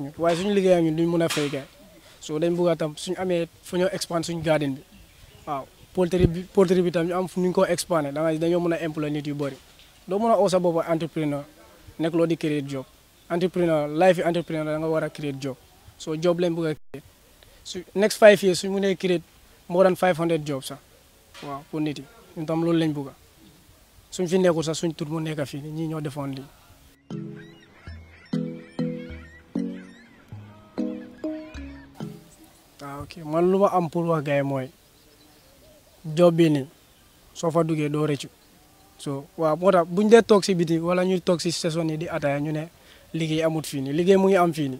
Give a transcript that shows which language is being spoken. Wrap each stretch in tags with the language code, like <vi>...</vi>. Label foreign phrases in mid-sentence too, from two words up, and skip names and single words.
<wo>ñun waaye suñu liggéey ak ñun duñ mun a fay gaay so dañ bëgg a tam suñu amee fu ñoo expand suñu garden bi waaw poultry bi tam ñu am fu ñu ko expandé dañoo mën a employé nit yu bëri doo mën a oo sa bopp entrepreneur nekk loo di créer job entrepreneur life entrepreneur da nga war a créer job so job lañ bëgg a créer su</wo> <en>next 5 years</en> <wo>suñ mënee créer</wo> <en>more than 500 jobs</en> <wo>sax waaw pour nit yi ñun tam loolu lañ bëgg suñ fi nekkul sax suñ tur mu nekk fii ñii ñoo defoon lii ok man lu ma am pour wax gars yi mooy job bi nii soo fa duggee doo rëccu so waaw moo tax buñ dee toog si biti wala ñuy toog si saison yi di ataaya ñu ne liggéey amut fii nii liggéey mu ngi am fii nii</wo>